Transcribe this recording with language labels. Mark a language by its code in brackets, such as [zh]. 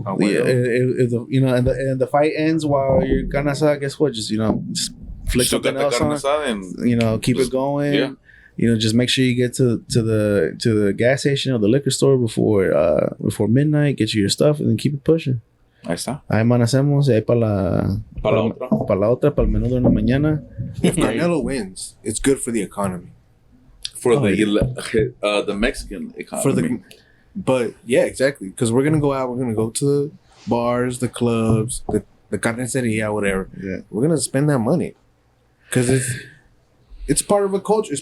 [en] If the fight ends while you're carne asada, guess what? Just flick something else on, and keep it going. Yeah. Just make sure you get to the gas station or the liquor store before midnight. Get you your stuff and then keep it pushing. [es] Ahí está. Ahí amanecemos y ahí para la otra, para el menú de una mañana. [en] If Canelo wins, it's good for the economy. For the Mexican economy. But yeah, exactly. Because we're gonna go out. We're gonna go to the bars, the clubs, the carniceria, whatever. Yeah. We're gonna spend that money because it's part of a culture.